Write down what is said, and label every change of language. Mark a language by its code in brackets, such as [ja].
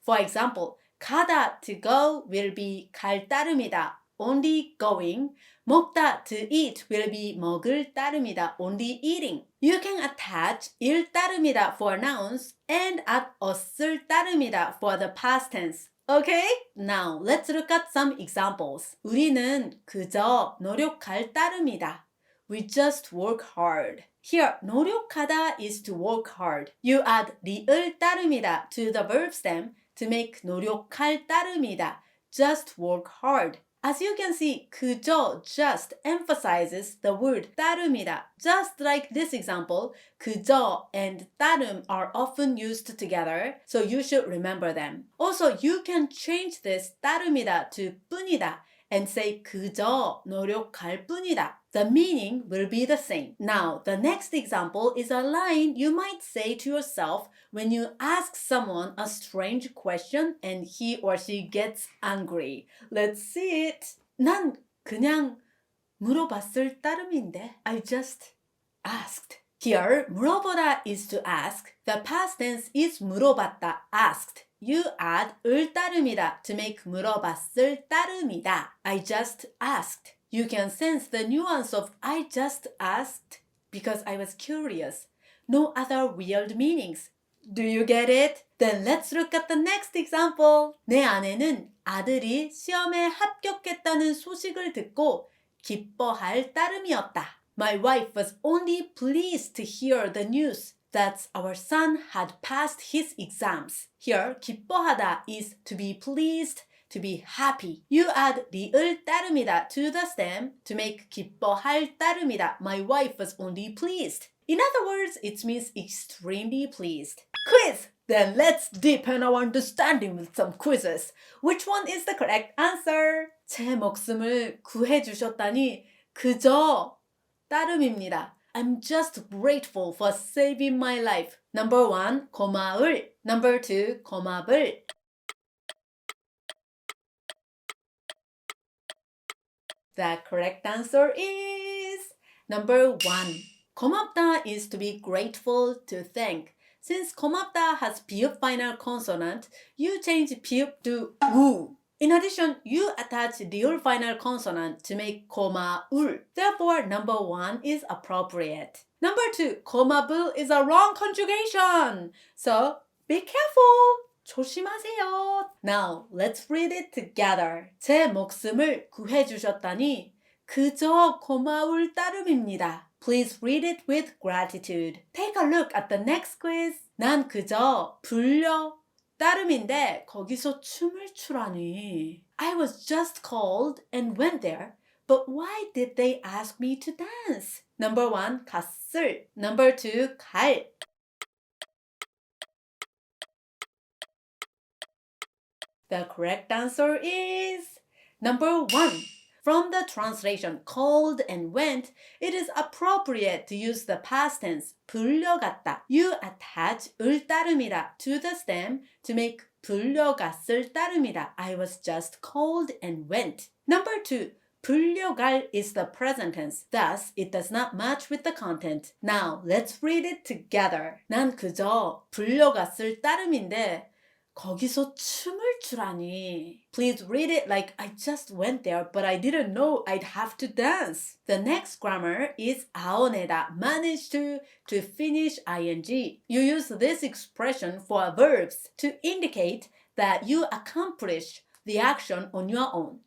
[en] For example, 가다 to go will be [ko] 갈 따름이다, [en] only going. 먹다 to eat will be [ko] 먹을 따름이다, [en] only eating. You can attach [ko] 일 따름이다 [en] for nouns and add [ko] 없을 따름이다 [en] for the past tense. Okay? Now, let's look at some examples. [ko] 우리는 그저 노력할 따름이다. [en] We just work hard. Here, 노력하다 is to work hard. You add [ko] 리을 따름이다 [en] to the verb stem to make [ko] 노력할 따름이다. [en] Just work hard. As you can see, 그저 just emphasizes the word 따름이다. Just like this example, 그저 and 따름 are often used together, so you should remember them. Also, you can change this 따름이다 to 뿐이다 and say [ko] 그저 노력할 뿐이다. [en] The meaning will be the same. Now, the next example is a line you might say to yourself when you ask someone a strange question and he or she gets angry. Let's see it. [ko] 난 그냥 물어봤을 따름인데. [en] I just asked. Here, 물어보다 is to ask. The past tense is 물어봤다, asked. You add [ko] 을 따름이다 [en] to make [ko] 물어봤을 따름이다. [en] I just asked. You can sense the nuance of I just asked because I was curious. No other weird meanings. Do you get it? Then let's look at the next example. [ko] 내 아내는 아들이 시험에 합격했다는 소식을 듣고 기뻐할 따름이었다. [en] My wife was only pleased to hear the news that our son had passed his exams. Here, 기뻐하다 is to be pleased, to be happy. You add [ko] 리을 따름이다 [en] to the stem to make [ko] 기뻐할 따름이다. [en] My wife was only pleased. In other words, it means extremely pleased. Quiz! Then let's deepen our understanding with some quizzes. Which one is the correct answer? [ko] 제 목숨을 구해주셨다니 그저 따름입니다. [en] I'm just grateful for saving my life. Number 1, 고마울. Number 2, 고마불. The correct answer is number 1. 고맙다 is to be grateful, to thank. Since 고맙다 has 비읍 final consonant, you change 비읍 to 우. In addition, you attach 리을 final consonant to make 고마울. Therefore, number 1 is appropriate. Number 2, 고마불 is a wrong conjugation. So, be careful. 조심하세요. Now, let's read it together. [ko] 제 목숨을 구해주셨다니 그저 고마울 따름입니다. [en] Please read it with gratitude. Take a look at the next quiz. [ko] 난 그저 불려 따름인데 거기서 춤을 추라니. [en] I was just called and went there, but why did they ask me to dance? Number 1, 갔을. Number 2, 갈. The correct answer is number 1. From the translation called and went, it is appropriate to use the past tense 불려갔다. You attach [ko] 을 따름이다 [en] to the stem to make [ko] 불려갔을 따름이다. [en] I was just called and went. Number 2. 불려갈 is the present tense. Thus, it does not match with the content. Now, let's read it together. [ko] 난 그저 불려갔을 따름인데 거기서 춤을 추라니. [en] Please read it like I just went there, but I didn't know I'd have to dance. The next grammar is 아오내다, manage to finish ing. You use this expression for verbs to indicate that you accomplish the action on your own.